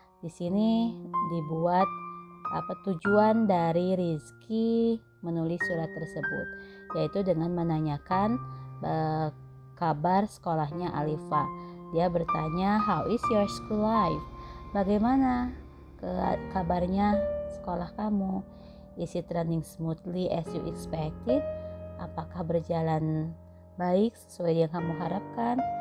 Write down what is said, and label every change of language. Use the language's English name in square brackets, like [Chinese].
[Indonesian] Di sini dibuat tujuan dari Rizky menulis surat tersebut, yaitu dengan menanyakan kabar sekolahnya Alifa. Dia bertanya, [English] how is your school life? [Indonesian] Bagaimana kabarnya sekolah kamu? [English] Is it running smoothly as you expected? [Indonesian] Apakah berjalan baik sesuai yang kamu harapkan?